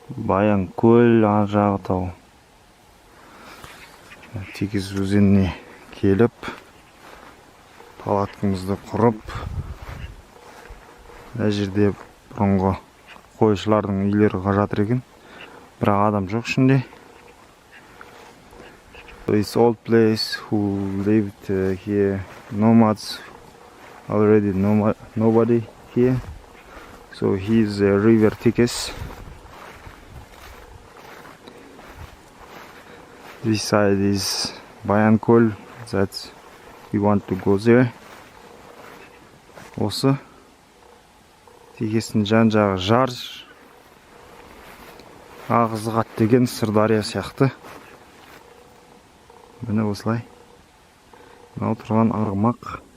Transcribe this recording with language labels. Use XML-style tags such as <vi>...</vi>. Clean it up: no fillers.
<kk>Баян көл, ар жағы тау. Текес өзеніне келіп, палаткамызды құрып, мына жерде бұрынғы қойшылардың үйлері жатыр екен. Бірақ адам жоқ ішінде.</kk> <en>This old place who lived here, nomads, already nobody here. So here's the river Tekes. This side is Баян көл, that we want to go there.</en> <kk>Осы Текестің жан жағы жар, Ағызғат деген Сырдария сияқты. Міне осылай. Мынау тұрған арғымақ.</kk>